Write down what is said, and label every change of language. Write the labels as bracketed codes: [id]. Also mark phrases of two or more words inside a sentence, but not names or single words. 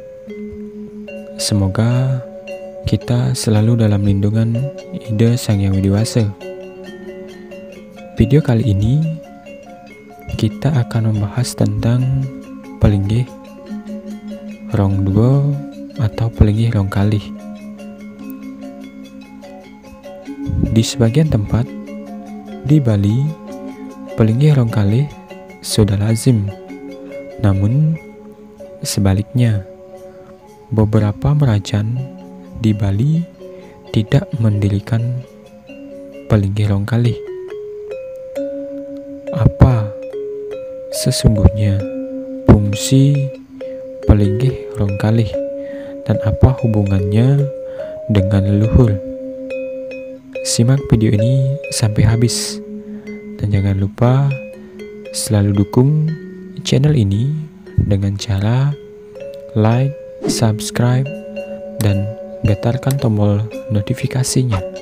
[id] Semoga kita selalu dalam lindungan Ida Sang Yang Widiwasa. Video kali ini kita akan membahas tentang pelinggih rong duo atau pelinggih rong kalih. Di sebagian tempat di Bali, pelinggih rong kalih sudah lazim. Namun sebaliknya, beberapa merajan di Bali tidak mendirikan pelinggih rong kalih. Apa sesungguhnya fungsi pelinggih rong kalih dan apa hubungannya dengan leluhur? Simak video ini sampai habis dan jangan lupa selalu dukung channel ini dengan cara like, subscribe, dan getarkan tombol notifikasinya.